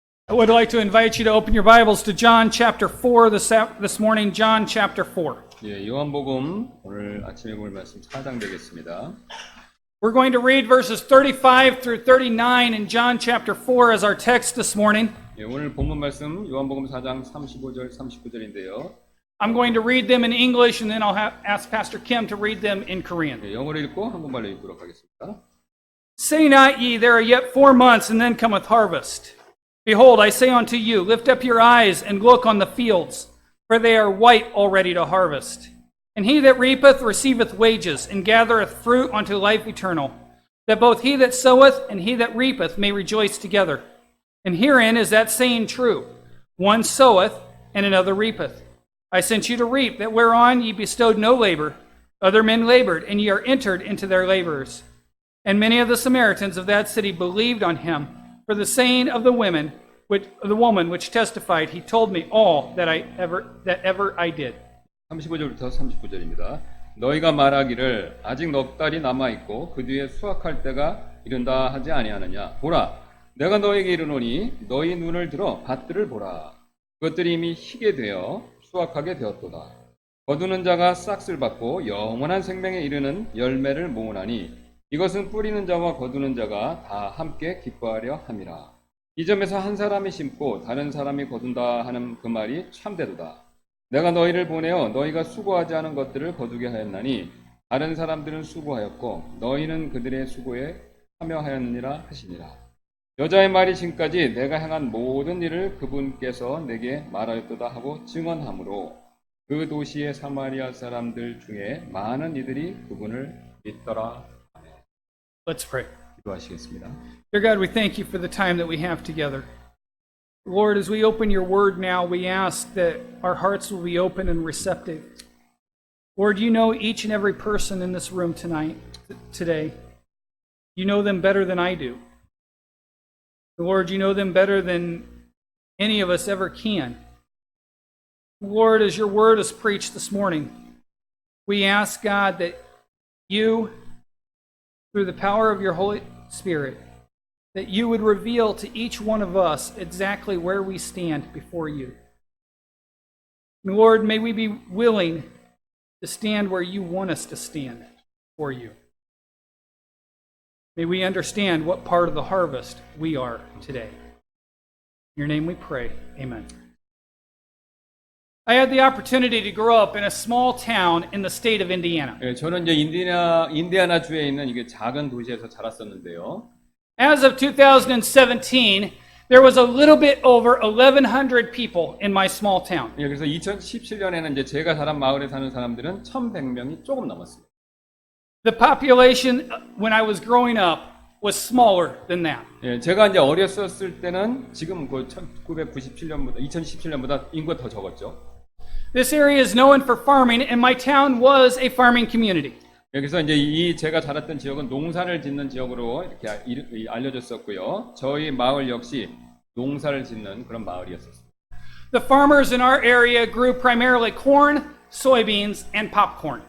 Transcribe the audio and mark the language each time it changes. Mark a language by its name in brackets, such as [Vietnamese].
[English] I would like to invite you to open your Bibles to John chapter 4 this morning, John chapter 4. [Korean] 예, 요한복음 오늘 아침에 볼 말씀 4장 되겠습니다. [English] We're going to read verses 35 through 39 in John chapter 4 as our text this morning. [Korean] 예, 오늘 본문 말씀 요한복음 4장 35절 39절인데요. [English] I'm going to read them in English and then I'll ask Pastor Kim to read them in Korean. [Korean] 예, 영어로 읽고 한국말로 읽도록 하겠습니다. [English] Say not ye, there are yet 4 months, and then cometh harvest. Behold, I say unto you, lift up your eyes and look on the fields, for they are white already to harvest. And he that reapeth receiveth wages, and gathereth fruit unto life eternal, that both he that soweth and he that reapeth may rejoice together. And herein is that saying true, one soweth, and another reapeth. I sent you to reap, that whereon ye bestowed no labor, other men labored, and ye are entered into their labors. And many of the Samaritans of that city believed on him, for the saying of the woman which testified, he told me all that ever I did. [Korean] 35절부터 39절입니다. 너희가 말하기를 아직 넉 달이 남아 있고 그 뒤에 수확할 때가 이른다 하지 아니하느냐. 보라, 내가 너희에게 이르노니 너희 눈을 들어 밭들을 보라. 그것들이 이미 희게 되어 수확하게 되었도다. 거두는 자가 싹을 받고 영원한 생명에 이르는 열매를 모으나니 이것은 뿌리는 자와 거두는 자가 다 함께 기뻐하려 함이라. 이 점에서 한 사람이 심고 다른 사람이 거둔다 하는 그 말이 참되도다. 내가 너희를 보내어 너희가 수고하지 않은 것들을 거두게 하였나니 다른 사람들은 수고하였고 너희는 그들의 수고에 참여하였느니라 하시니라. 여자의 말이 지금까지 내가 행한 모든 일을 그분께서 내게 말하였도다 하고 증언하므로 그 도시의 사마리아 사람들 중에 많은 이들이 그분을 믿더라. [English] Let's pray. [Korean] 기도하시겠습니다. [English] Dear God, we thank you for the time that we have together. Lord, as we open your word now, we ask that our hearts will be open and receptive. Lord, you know each and every person in this room today. You know them better than I do. Lord, you know them better than any of us ever can. Lord, as your word is preached this morning, we ask, God, that you, through the power of your Holy Spirit, that you would reveal to each one of us exactly where we stand before you. And Lord, may we be willing to stand where you want us to stand for you. May we understand what part of the harvest we are today. In your name we pray. Amen. I had the opportunity to grow up in a small town in the state of Indiana. [Korean] 예, 저는 이제 인디아나 주에 있는 이게 작은 도시에서 자랐었는데요. [English] As of 2017, there was a little bit over 1,100 people in my small town. [Korean] 예, 그래서 2017년에는 이제 제가 자란 마을에 사는 사람들은 1,100명이 조금 넘었습니다. [English] The population when I was growing up was smaller than that. [Korean] 예, 제가 이제 어렸었을 때는 지금 그 1997년보다 2017년보다 인구가 더 적었죠. [English] This area is known for farming, and my town was a farming community. [Korean] 여기서 이제 이 제가 자랐던 지역은 농사를 짓는 지역으로 이렇게 알려졌었고요. 저희 마을 역시 농사를 짓는 그런 마을이었었습니다. [English] The farmers in our area grew primarily corn, soybeans, and popcorn.